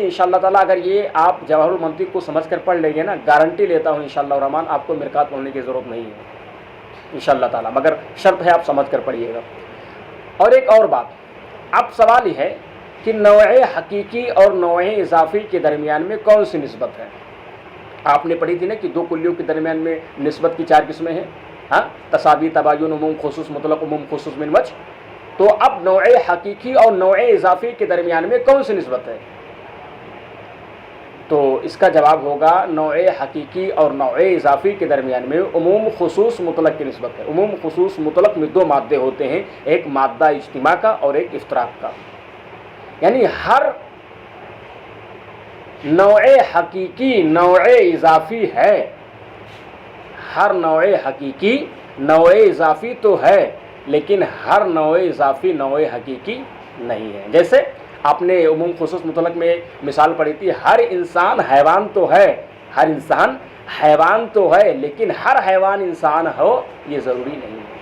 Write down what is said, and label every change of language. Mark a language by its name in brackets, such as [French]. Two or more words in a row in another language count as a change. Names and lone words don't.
[Arabic] انشاءاللہ تعالیٰ [Urdu] اگر یہ آپ جواہر المنطق کو سمجھ کر پڑھ لیں گے نا، گارنٹی لیتا ہوں [Arabic] انشاءاللہ الرحمن [Urdu] آپ کو مرکات پڑھنے کی ضرورت نہیں ہے [Arabic] انشاءاللہ تعالیٰ، [Urdu] مگر شرط ہے آپ سمجھ کر پڑھیے گا. اور ایک اور بات، اب سوال یہ ہے کہ نوع حقیقی اور نوع اضافی کے درمیان میں کون سی نسبت ہے؟ آپ نے پڑھی تھی نا کہ دو کلیوں کے درمیان میں نسبت کی 4 قسمیں ہیں. ہاں، تساوی، تباین، عموم، خصوص، مطلق، عموم، خصوص من وجہ. تو اب نوع حقیقی اور نوع اضافی کے درمیان میں کون سی نسبت ہے؟ تو اس کا جواب ہوگا نوع حقیقی اور نوع اضافی کے درمیان میں عموم خصوص مطلق کی نسبت ہے. عموم خصوص مطلق میں 2 مادے ہوتے ہیں، ایک مادہ اجتماع کا اور ایک افتراق کا. یعنی ہر نوع حقیقی نوع اضافی ہے، ہر نوع حقیقی نوع اضافی تو ہے، لیکن ہر نوع اضافی نوع حقیقی نہیں ہے. جیسے آپ نے عموم خصوص مطلق میں مثال پڑھی تھی، ہر انسان حیوان تو ہے، ہر انسان حیوان تو ہے، لیکن ہر حیوان انسان ہو یہ ضروری نہیں ہے.